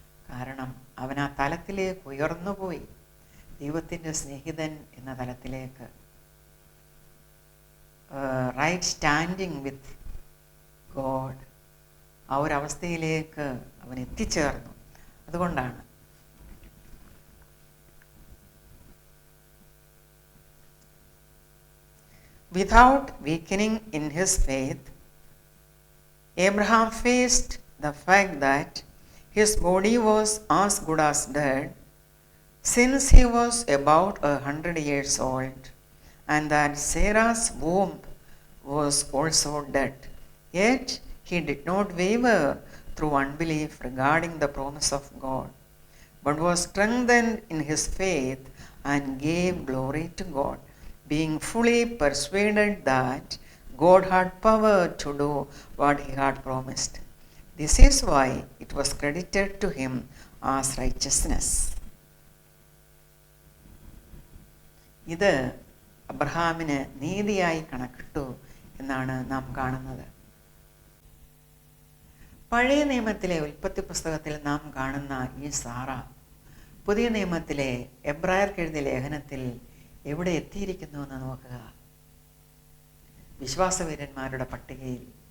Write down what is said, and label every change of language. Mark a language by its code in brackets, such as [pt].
[ml] കാരണം അവൻ ആ തലത്തിലേക്ക് ഉയർന്നുപോയി, ദൈവത്തിൻ്റെ സ്നേഹിതൻ എന്ന തലത്തിലേക്ക്, [en] right standing with God, [ml] ആ ഒരവസ്ഥയിലേക്ക് അവൻ എത്തിച്ചേർന്നു. അതുകൊണ്ടാണ് [en] without weakening in his faith, Abraham faced the fact that his body was as good as dead, since he was about 100 years old, and that Sarah's womb was also dead. Yet he did not waver through unbelief regarding the promise of God, but was strengthened in his faith and gave glory to God, being fully persuaded that God had power to do what he had promised. This is why it was credited to him as righteousness. [ml] ഇത് അബ്രഹാമിന് നീതിയായി കണക്കിട്ടു എന്നാണ് നാം കാണുന്നത്. പഴയ നിയമത്തിലെ ഉൽപ്പത്തി പുസ്തകത്തിൽ നാം കാണുന്ന ഈ സാറ പുതിയ നിയമത്തിലെ എബ്രായർക്ക് എഴുതിയ ലേഖനത്തിൽ എവിടെ എത്തിയിരിക്കുന്നു എന്ന് നോക്കുക. വിശ്വാസവീരന്മാരുടെ പട്ടികയിൽ